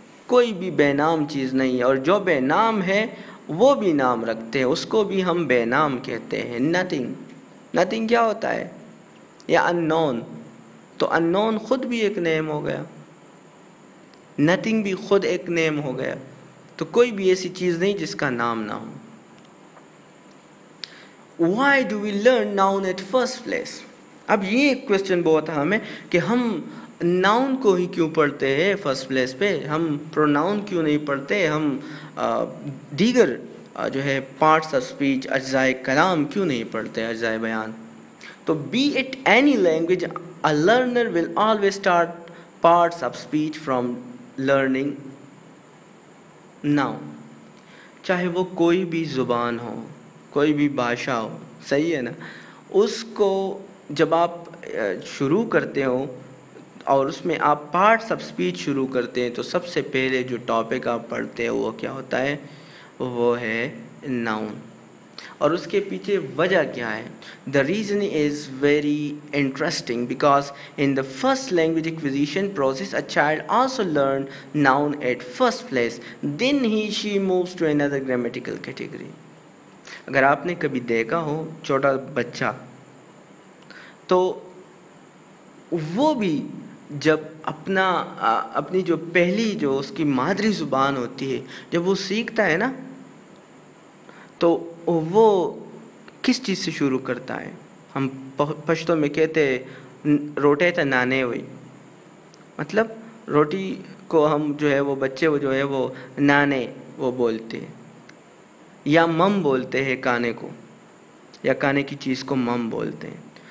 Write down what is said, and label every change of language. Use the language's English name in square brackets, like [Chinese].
[Urdu] کوئی بھی بے نام چیز نہیں, اور جو بے نام ہے وہ بھی نام رکھتے ہیں, اس کو بھی ہم بے نام کہتے ہیں. نتھنگ کیا ہوتا ہے؟ یا اننون. تو اننون خود بھی ایک نیم ہو گیا, نتھنگ بھی خود ایک نیم ہو گیا. تو کوئی بھی ایسی چیز نہیں جس کا نام نہ ہو. [English] Why do we learn noun at first place? [Urdu] اب یہ ایک کوشچن بہت اہم ہے کہ ہم ناؤن کو ہی کیوں پڑھتے ہیں فرسٹ پلیس پہ, ہم پروناؤن کیوں نہیں پڑھتے, ہم دیگر جو ہے پارٹس آف اسپیچ, اجزائے کلام کیوں نہیں پڑھتے, اجزائے بیان. [English] تو be it any language, a learner will always start parts of speech from learning noun. [Urdu] چاہے وہ کوئی بھی زبان ہو, کوئی بھی بھاشا ہو. صحیح ہے نا. اس کو جب آپ شروع کرتے ہو اور اس میں آپ پارٹس آف اسپیچ شروع کرتے ہیں, تو سب سے پہلے جو ٹاپک آپ پڑھتے ہیں وہ کیا ہوتا ہے؟ وہ ہے ناؤن. اور اس کے پیچھے وجہ کیا ہے؟ [English] The reason is very interesting because in the first language acquisition process a child also learned noun at first place, then she moves to another grammatical category. [Urdu] اگر آپ نے کبھی دیکھا ہو چھوٹا بچہ, تو وہ بھی جب اپنی جو پہلی جو اس کی مادری زبان ہوتی ہے جب وہ سیکھتا ہے نا, تو وہ کس چیز سے شروع کرتا ہے؟ ہم پشتو میں کہتے ہیں [Pashto] روٹے تا نانے ہوئی, [Urdu] مطلب روٹی کو ہم جو ہے وہ بچے وہ جو ہے وہ نانے وہ بولتے ہیں, یا مم بولتے ہیں کانے کو, یا کانے کی چیز کو مم بولتے ہیں.